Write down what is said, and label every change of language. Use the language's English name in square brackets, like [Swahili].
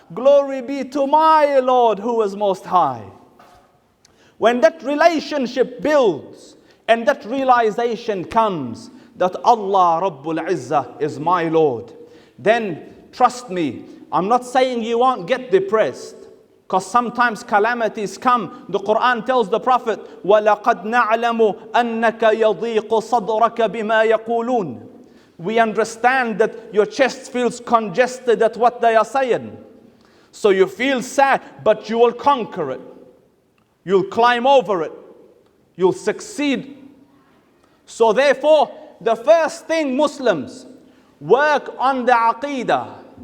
[English] Glory be to my Lord who is most high. When that relationship builds and that realization comes that Allah Rabbul Izzah is my Lord, then trust me, I'm not saying you won't get depressed. Because sometimes calamities come. The Qur'an tells the Prophet, [Arabic] وَلَقَدْ نَعْلَمُ أَنَّكَ يَضِيقُ صَدْرَكَ بِمَا يَقُولُونَ. [English] We understand that your chest feels congested at what they are saying. So you feel sad, but you will conquer it. You'll climb over it. You'll succeed. So therefore, the first thing, Muslims, work on the aqeedah.